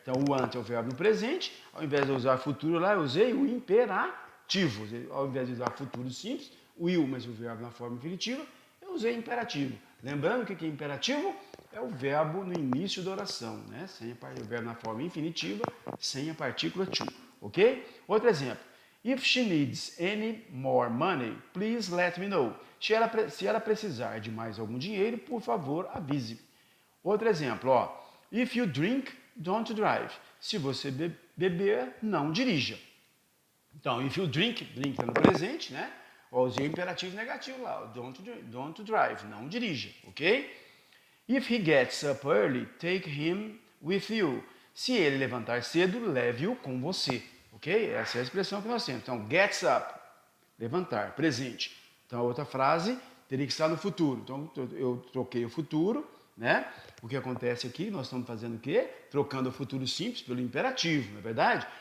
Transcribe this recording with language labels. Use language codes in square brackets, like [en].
[pt] Então, o want é o verbo no presente. Ao invés de usar futuro lá, eu usei o imperativo. Ao invés de usar futuro simples, will, mas o verbo na forma infinitiva, eu usei imperativo. Lembrando o que é imperativo? É o verbo no início da oração, né? O verbo na forma infinitiva, sem a partícula to, ok? Outro exemplo. [en] If she needs any more money, please let me know. [pt] Se ela precisar de mais algum dinheiro, por favor, avise. Outro exemplo, ó. [en] If you drink, don't drive. [pt] Se você beber, não dirija. Então, [en] if you drink [pt] está no presente, né? Ou usei o imperativo negativo lá, [en] don't drive, [pt] não dirija, ok? [en] If he gets up early, take him with you. [pt] Se ele levantar cedo, leve-o com você, ok? Essa é a expressão que nós temos. Então, gets up, levantar, presente. Então, a outra frase teria que estar no futuro. Então, eu troquei o futuro, né? O que acontece aqui, nós estamos fazendo o quê? Trocando o futuro simples pelo imperativo, não é verdade?